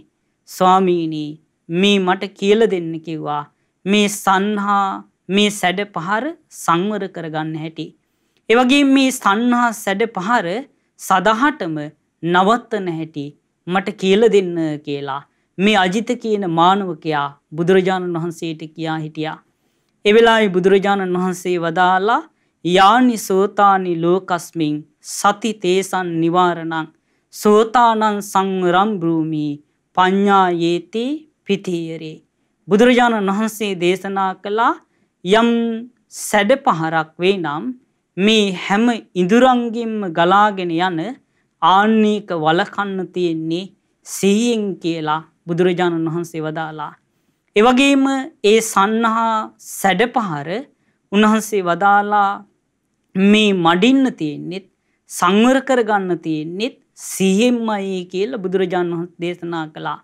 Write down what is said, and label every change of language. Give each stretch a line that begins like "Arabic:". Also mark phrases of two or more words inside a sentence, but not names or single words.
Sinhala: ස්වාමීනි මේ මට කියලා දෙන්න කිව්වා මේ සංහා මේ සැඩ පහර සංවර කරගන්න හැටි. ඒ වගේම මේ සංහා සැඩ පහර සදහටම නවත්තන හැටි මට කියලා දෙන්න කියලා මේ අජිත කියන මානවකයා බුදුරජාණන් වහන්සේට කියා හිටියා. ඒ වෙලාවේ බුදුරජාණන් වහන්සේ වදාලා
Pali: යානි සෝතානි ලෝකස්මින් සති තේසන් නිවාරණං සෝතානං සංවරම් බ්‍රූමි පඤ්ඤා යේති පිතියරේ.
Sinhala: බුදුරජාණන් වහන්සේ දේශනා කළා යම් සැඩ පහරක් වේ නම් මේ හැම ඉඳුරංගින්ම ගලාගෙන යන ආන්නේක වලකන්න තියෙන්නේ සිහියෙන් කියලා බුදුරජාණන් වහන්සේ වදාලා. ඒ වගේම ඒ සංහා සැඩ පහර උන්වහන්සේ වදාලා මේ මඩින්න තියෙන්නේ සංවර කරගන්න තියෙන්නේ සිහියෙන්මයි කියලා බුදුරජාණන් වහන්සේ දේශනා කළා.